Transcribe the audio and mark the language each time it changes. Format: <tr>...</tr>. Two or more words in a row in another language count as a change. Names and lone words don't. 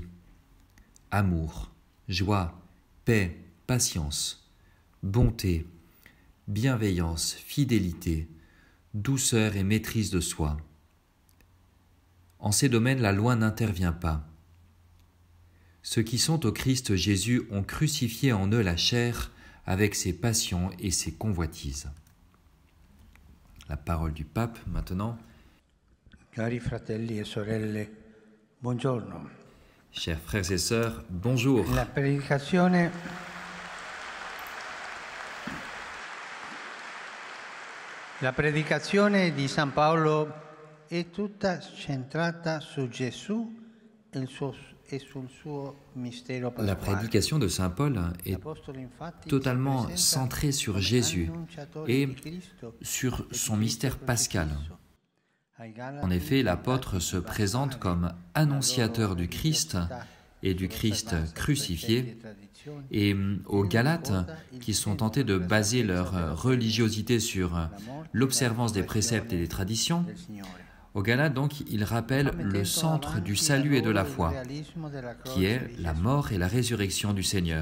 <fr>Amour, joie, paix, patience, bonté, bienveillance, fidélité, douceur et maîtrise de soi. En ces domaines, la loi n'intervient pas. Ceux qui sont au Christ Jésus ont crucifié en eux la chair avec ses passions et ses convoitises. La parole du pape maintenant.</fr> <it>Cari fratelli e sorelle, buongiorno.</it> <fr>Chers frères et sœurs, bonjour.</fr> <it>La predicazione di San Paolo è tutta centrata su Gesù e sul suo mistero pasquale.</it> <fr>La prédication de saint Paul est totalement centrée sur Jésus et sur son mystère pascal. En effet, l'apôtre se présente comme annonciateur du Christ et du Christ crucifié, et aux Galates, qui sont tentés de baser leur religiosité sur l'observance des préceptes et des traditions, aux Galates, donc, il rappelle le centre du salut et de la foi, qui est la mort et la résurrection du Seigneur.</fr>